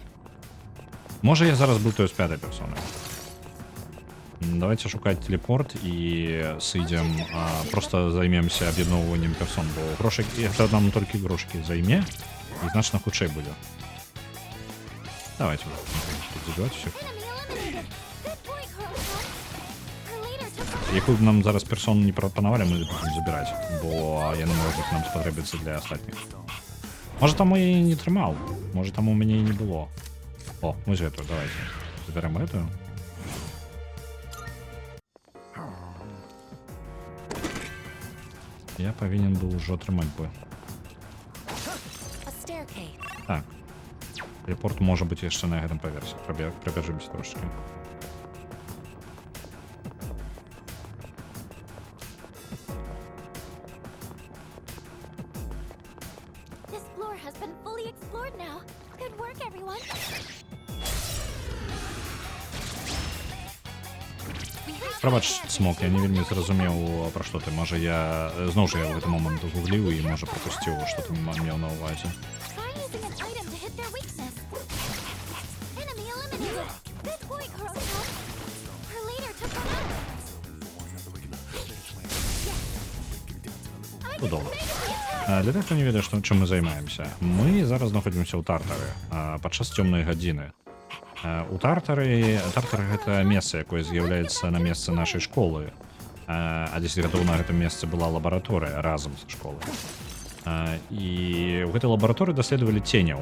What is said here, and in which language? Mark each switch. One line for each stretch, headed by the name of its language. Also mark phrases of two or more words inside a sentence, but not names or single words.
Belarusian: Можа, я зараз блытаю з пятай персонай. Давайте шукаць телепорт і сыдзем, просто займемся аб'ядноўваннем персон, бо грошай гэта нам толькі грошкі займе і значна хутчэй будзе. Давайте тут забіваць усіх.
English: Enemy eliminated. Good boy, Kurotan. Her leader took the
Belarusian: Якую б нам зараз персон не прапанавалі, мы будем забіраць, бо яны могуць нам спатрэбіцца для астатніх. Можа, там я і не трымаў, можа, там у мяне і не было. О, вось гэтую, давайте. Заберем гэтую. Я павінен быў ужо атрымаць бы.
English: a staircase.
Belarusian: Так. Телепорт можа быць яшчэ на гэтым паверсе. Прабяжымся трошечки.
English: This floor has been fully explored now. Good work, everyone.
Belarusian: Прабач, Смок, я не вельмі зразумеў, пра што ты. Можа, я зноў жа я ў гэты момант гугліў і, можа, прапусціў, што ты меў на ўвазе.
English: Try using an item to hit their weakness. Enemy eliminated. Good boy, Kurotan. Her leader took the lead. I
Belarusian: Ну, добра.
English: made it.
Belarusian: Для тых, хто не ведае, чым мы займаемся. Мы зараз знаходзімся ў Тартары падчас цёмнай гадзіны. У Тартары гэта месца, якое з'яўляецца на месцы нашай школы. А 10 гадоў на гэтым месцы была лабараторыя разам са школай. І ў гэтай лабараторыі даследавалі ценяў.